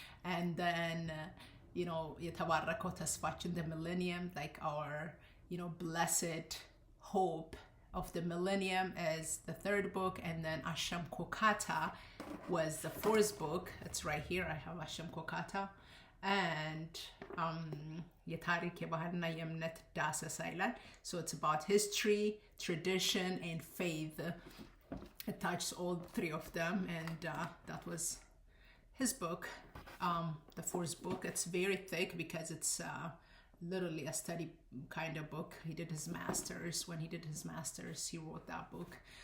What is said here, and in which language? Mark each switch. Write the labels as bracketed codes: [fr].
[en] And then [am] የተባረከው ተስፋችን, [en] the millennium, like our blessed hope of the millennium, is the 3rd book. And then Ashem Kokata was the 4th book. It's right here, I have Ashem Kokata. [am] And የታሪክ የባህልና የእምነት ዳሰሳ ይላል. [en] So it's about history, tradition, and faith. It touches all 3 of them, and that was his book. The 4th book, it's very thick because it's literally a study kind of book. He did his master's. When he did his master's, he wrote that book.